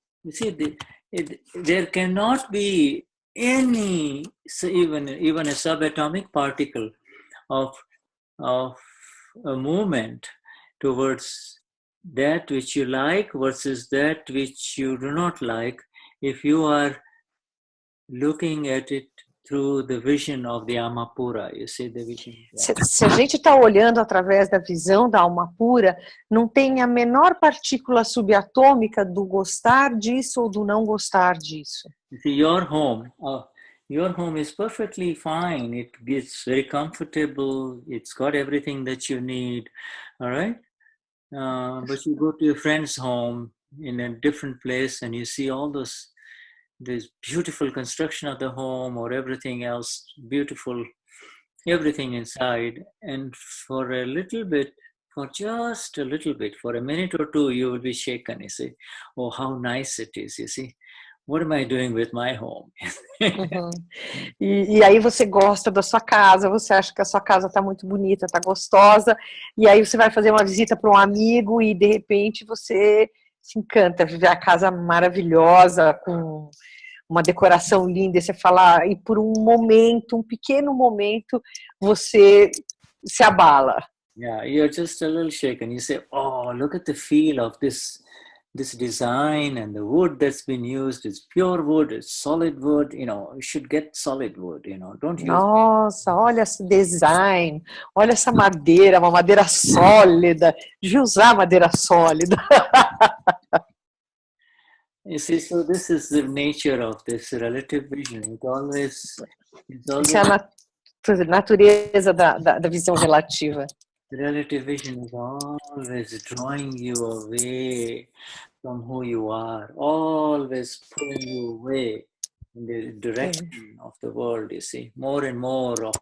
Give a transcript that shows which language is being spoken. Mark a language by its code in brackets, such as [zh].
[en] You see, there cannot be any, even a subatomic particle of a movement towards that which you like versus that which you do not like, if you are looking at it through the vision of the [pt] alma pura, [en] you see the vision. [pt] Se a gente está olhando através da visão da alma pura, não tem a menor partícula subatômica do gostar disso ou do não gostar disso. [en] You see, your home is perfectly fine. It gets very comfortable. It's got everything that you need, all right? But you go to your friend's home in a different place and you see all this beautiful construction of the home or everything else, beautiful, everything inside. And for a little bit, for just a little bit, for a minute or two, you will be shaken, you see. Oh, how nice it is, you see. what am I doing with my home? Uhum. [pt] E aí você gosta da sua casa, você acha que a sua casa está muito bonita, está gostosa, e aí você vai fazer uma visita para um amigo e de repente você se encanta, ver a casa maravilhosa, com uma decoração linda, e você fala, e por um momento, um pequeno momento, você se abala. [en] Yeah, you're just a little shaken. You say, oh, look at the feel of this design and the wood that's been used. It's pure wood, it's solid wood. You should get solid wood, don't use. [pt] Nossa, olha esse design, olha essa madeira, uma madeira sólida, de usar madeira sólida. [en] You see, so this is the nature of this relative vision. It's [pt] Isso é a natureza da visão relativa. [en] the relative vision is always drawing you away from who you are, always pulling you away in the direction of the world, you see, more and more.